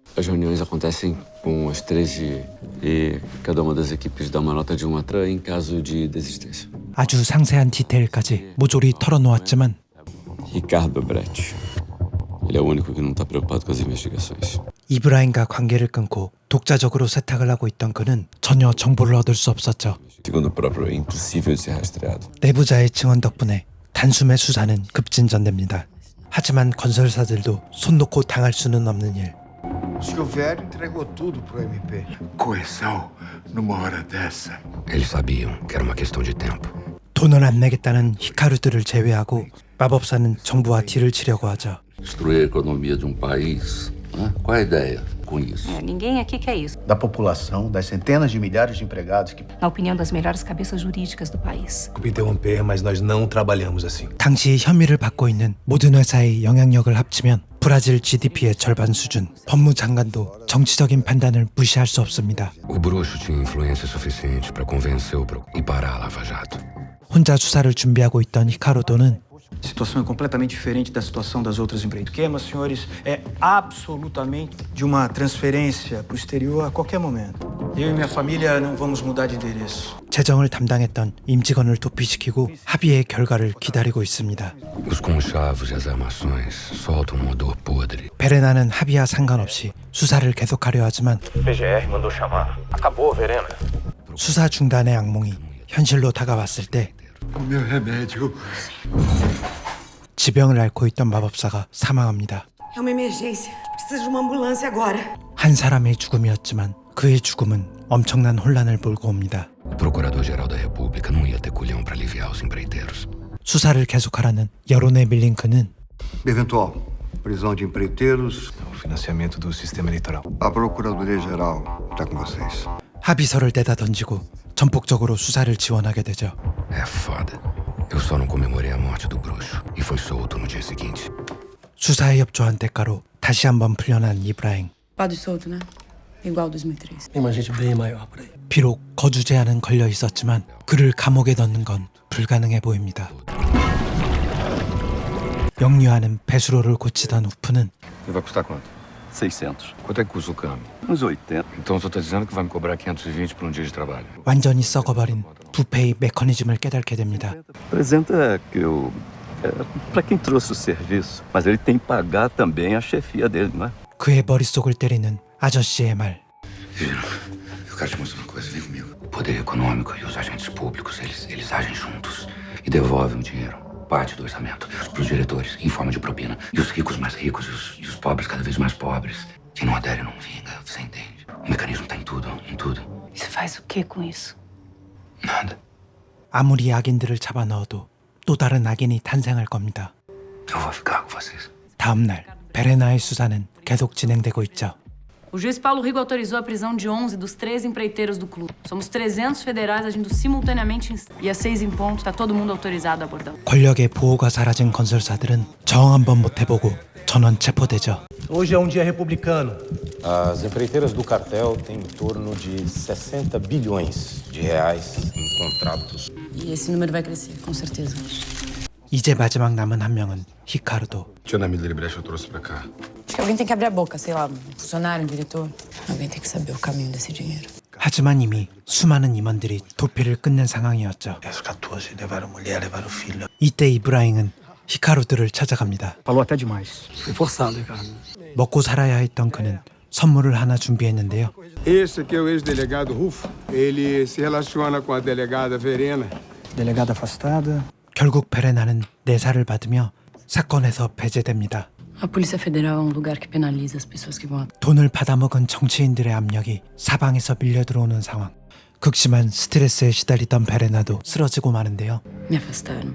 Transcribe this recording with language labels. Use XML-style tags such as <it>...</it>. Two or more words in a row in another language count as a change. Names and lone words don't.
<pt>As reuniões acontecem com as 13 e cada uma das equipes dá uma nota de 1 a 3 em caso de desistência.</pt> <ko>아주 상세한 디테일까지 모조리 털어놓았지만</ko> <pt>Ricardo Brecht. Ele é o único que não está preocupado com as investigações.</pt> <ko>이브라임과 관계를 끊고 독자적으로 세탁을 하고 있던 그는 전혀 정보를 얻을 수 없었죠.</ko> <pt>Segundo o próprio, é impossível de ser rastreado.</pt> <ko>내부자의 증언 덕분에 단숨에 수사는 급진전됩니다. 하지만 건설사들도 손 놓고 당할 수는 없는 일.</ko> <pt>Silvério entregou tudo pro MP. Coerção numa hora dessa. Eles sabiam que era uma questão de tempo.</pt> <ko>돈을 안 내겠다는 히카루들을 제외하고 마법사는 정부와 딜을 치려고 하죠.</ko> <pt>Destruir a economia de país. Né? Qual a ideia com isso? Ninguém aqui quer isso. Da população, das centenas de milhares de empregados que... Na opinião das melhores cabeças jurídicas do país. Desculpe interromper, mas nós não trabalhamos assim.</pt> <ko>당시 혐의를 받고 있는 모든 회사의 영향력을 합치면 브라질 GDP의 절반 수준. 법무장관도 정치적인 판단을 무시할 수 없습니다.</ko> <pt>O bruxo tinha influência suficiente para convencer o e parar a Lava Jato.</pt> <ko>혼자 수사를 준비하고 있던 히카루도는</ko> <pt>A situação é completamente diferente da situação das outras empresas. O esquema, senhores, é absolutamente de uma transferência para o exterior a qualquer momento. Eu e minha família não vamos mudar de endereço.</pt> <ko>재정을 담당했던 임직원을 도피시키고 합의의 결과를 기다리고 있습니다.</ko> <pt>Os conchavos e as armações soltam um odor podre.</pt> <ko>베레나는 합의와 상관없이 수사를 계속하려 하지만</ko> <pt>PGR mandou chamar. Acabou, Verena.</pt> <ko>수사 중단의 악몽이 현실로 다가왔을 때</ko> <pt>O meu remédio.</pt> <ko>지병을 앓고 있던 마법사가 사망합니다.</ko> <pt>É uma emergência. Precisa de uma ambulância agora.</pt> <ko>한 사람의 죽음이었지만 그의 죽음은 엄청난 혼란을 몰고 옵니다.</ko> <pt>O Procurador-Geral da República não ia ter culhão para aliviar os empreiteiros.</pt> <ko>수사를 계속하라는 여론에 밀린 그는</ko> <pt>Eventual prisão de empreiteiros. O financiamento do sistema eleitoral. A Procuradoria-Geral está com vocês.</pt> <ko>합의서를 내다 던지고 전폭적으로 수사를 지원하게 되죠.</ko> <pt>É foda. Eu só não comemorei a morte do bruxo e foi solto no dia seguinte.</pt> <ko>수사에 협조한 대가로 다시 한번 풀려난 이브라임.</ko> <pt>Padre solto, né? Igual 2003. Tem uma gente bem maior por aí.</pt> <ko>비록 거주 제한은 걸려 있었지만 그를 감옥에 넣는 건 불가능해 보입니다. 영유아는 배수로를 고치던 우프는</ko> <pt>E vai custar quanto? 600. Quanto é que custa o câmbio? Uns 80. Então só tá dizendo que vai me cobrar 520 por um dia de trabalho.</pt> <ko>완전히 썩어버린 부패의 메커니즘을 깨닫게 됩니다.</ko> <pt>300 é que eu... É pra quem trouxe o serviço. Mas ele tem que pagar também a chefia dele, não é?</pt> <ko>그의 머릿속을 때리는 아저씨의 말.</ko> <pt>Eu quero te mostrar uma coisa, vem comigo. O poder econômico e os agentes públicos, eles agem juntos e devolvem o dinheiro, parte do orçamento, para os diretores, em forma de propina. E os ricos mais ricos e os pobres cada vez mais pobres. Quem não adere não vinga, você entende? O mecanismo tá em tudo, em tudo. E você faz o que com isso? Nada.</pt> <ko>아무리 악인들을 잡아넣어도 또 다른 악인이 탄생할 겁니다.</ko> <pt>Eu vou ficar com vocês.</pt> <ko>다음 날 베레나의 수사는 계속 진행되고 있죠.</ko> <pt>O juiz Paulo Rigo autorizou a prisão de 11 dos 13 empreiteiros do clube. Somos 300 federais agindo simultaneamente e às 6 em ponto está todo mundo autorizado a abordar.</pt> <ko>권력의 보호가 사라진 건설사들은 정 한번 못 해보고 전원 체포되죠.</ko> <pt>Hoje é um dia republicano. As empreiteiras do cartel têm em torno de 60 bilhões de reais em contratos. E esse número vai crescer, com certeza.</pt> <ko>이제 마지막 남은 한 명은 히카르도.</ko> <pt>Tio Nami Delibrecht eu trouxe pra cá. Acho que alguém tem que abrir a boca, sei lá, um funcionário, um diretor. Alguém tem que saber o caminho desse dinheiro.</pt> <ko>하지만 이미 수많은 임원들이 도피를 끝낸 상황이었죠.</ko> <pt>Os 14 levaram mulher, levaram filho.</pt> <ko>이때 이브라잉은 히카루드를 찾아갑니다.</ko> <pt>Falou até demais. Foi forçado, Ricardo.</pt> <ko>먹고 살아야 했던 그는 선물을 하나 준비했는데요.</ko> <pt>Esse aqui é o ex-delegado Rufo. Ele se relaciona com a delegada Verena. Delegada afastada.</pt> <ko>결국 베레나는 내사를 받으며 사건에서 배제됩니다.</ko> <pt>A Polícia Federal é um lugar que penaliza as pessoas que vão.</pt> <ko>돈을 받아먹은 정치인들의 압력이 사방에서 밀려 들어오는 상황. 극심한 스트레스에 시달리던 베레나도 쓰러지고 마는데요.</ko> <pt>Me afastaram.</pt>